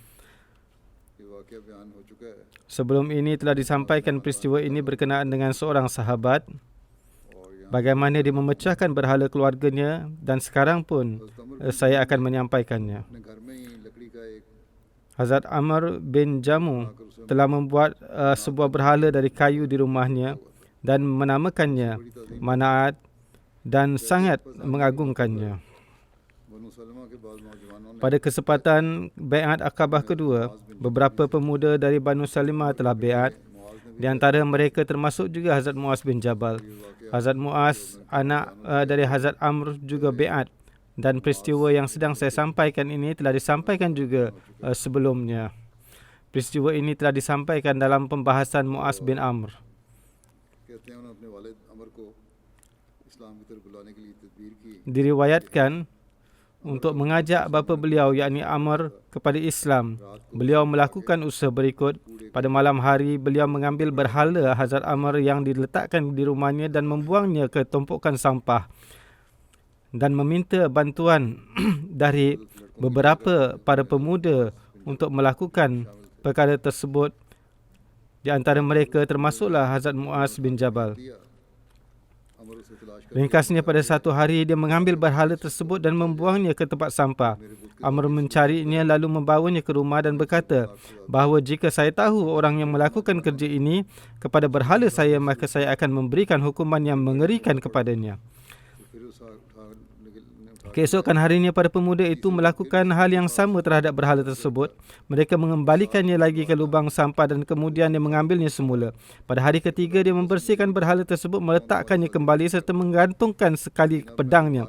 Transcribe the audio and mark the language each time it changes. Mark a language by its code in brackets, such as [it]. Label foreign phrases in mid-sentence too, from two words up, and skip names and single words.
[ms] Sebelum ini telah disampaikan peristiwa ini berkenaan dengan seorang sahabat, bagaimana dia memecahkan berhala keluarganya, dan sekarang pun saya akan menyampaikannya. Hazrat Amr bin Jamu telah membuat sebuah berhala dari kayu di rumahnya dan menamakannya Mana'at dan sangat mengagungkannya. [hi] बनु सलमा के बाद नौजवानों ने [ms] Pada kesempatan Bai'at Aqabah kedua, beberapa pemuda dari Banu Salimah telah bai'at. Di antara mereka termasuk juga Hazrat Muaz bin Jabal. Hazrat Muaz, anak dari Hazrat Amr juga bai'at. Dan peristiwa yang sedang saya sampaikan ini telah disampaikan juga sebelumnya. Peristiwa ini telah disampaikan dalam pembahasan Muaz bin Amr. [hi] कहते हैं उन्होंने अपने वालिद अमर को इस्लाम की तरफ बुलाने के लिए तदबीर की [ms] Diriwayatkan untuk mengajak bapa beliau yakni Amr kepada Islam. Beliau melakukan usaha berikut. Pada malam hari beliau mengambil berhala Hazrat Amr yang diletakkan di rumahnya dan membuangnya ke tumpukan sampah dan meminta bantuan dari beberapa para pemuda untuk melakukan perkara tersebut. Di antara mereka termasuklah Hazrat Muaz bin Jabal. [hi] अमर उसे तलाश कर [ms] Ringkasnya, pada satu hari dia mengambil berhala tersebut dan membuangnya ke tempat sampah. Amr mencarinya lalu membawanya ke rumah dan berkata bahawa jika saya tahu orang yang melakukan kerja ini kepada berhala saya, maka saya akan memberikan hukuman yang mengerikan kepadanya. [hi] फिर उस [ms] Keesokan harinya para pemuda itu melakukan hal yang sama terhadap berhala tersebut. Mereka mengembalikannya lagi ke lubang sampah dan kemudian dia mengambilnya semula. Pada hari ketiga dia membersihkan berhala tersebut, meletakkannya kembali serta menggantungkan sekali pedangnya.